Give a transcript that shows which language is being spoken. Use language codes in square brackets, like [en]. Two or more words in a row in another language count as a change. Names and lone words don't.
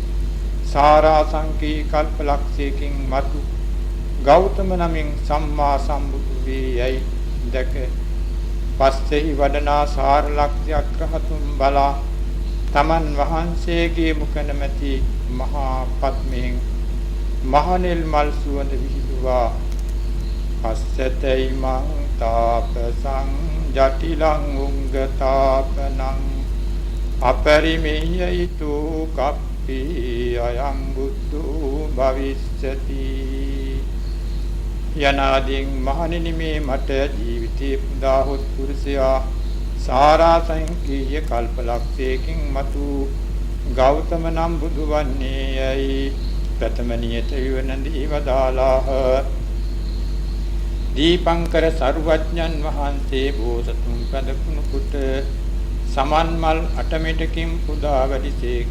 [si] සාරාසංකී කල්පලක්ෂයකින් මතු ගෞතම නමින් සම්මා සම්බුදු වේයයි දැක පස්සෙහි වඩනා සාර ලක්ෂයක් රහතුන් බලා තමන් වහන්සේගේ මුඛනමැති මහා පත්මයෙන් මහනෙල් මල් සුවඳ විහිදුවා [pi] පස්සතයි මං තාපසං ජටිලං උංගතාපනං අපරිමේයයිතු කප්පි අයං බුද්ධෝ භවිස්සති [si] යනාදීන් මහණෙනි මේ මට ජීවිතේ පුදාහොත් පුරුෂයා සාරාසංකීය කල්පලක්ෂයකින් මතු ගෞතම නම් බුදු වන්නේ යයි ප්‍රථම නියත විවනදී වදාලාහ. දීපංකර සරුවඥන් වහන්සේ බෝසතුන් පදකුණු කුට සමන් මල් අටමිටකින් පුදා වැඩිසේක.